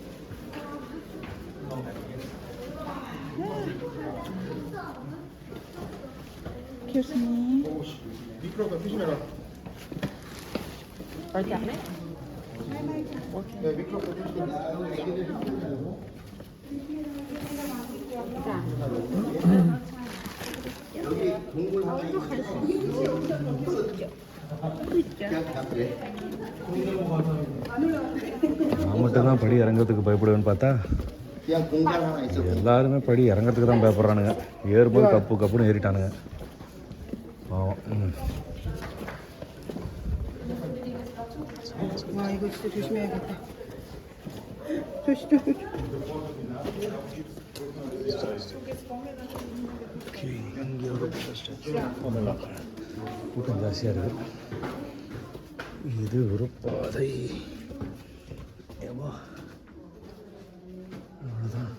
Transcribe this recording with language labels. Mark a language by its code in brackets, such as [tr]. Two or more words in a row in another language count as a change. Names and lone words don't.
[en] Excuse me. [ko] 미끄러워 조심해라. 어디 안 해? 네, 미끄러워 조심해라. 여기 동굴 하나 [ta] நான் மட்டும் தான் படி இறங்கிறதுக்கு பயப்படுவேன்னு பார்த்தா [ko] 그냥 공간 하나 있어. [ta] எல்லாருமே படி இறங்கிறதுக்கு தான் பயப்படுறானுங்க. ஏறும்போது கப்பு கப்புன்னு ஏறிட்டானுங்க. [ko] 와 이거 진짜 조심해야겠다. 조심. [ta] இங்கே ஒரு கூட்டம் ஜாஸ்தியாக இருக்குது. இது ஒரு பாதை. ஏமா அவ்வளோதான்.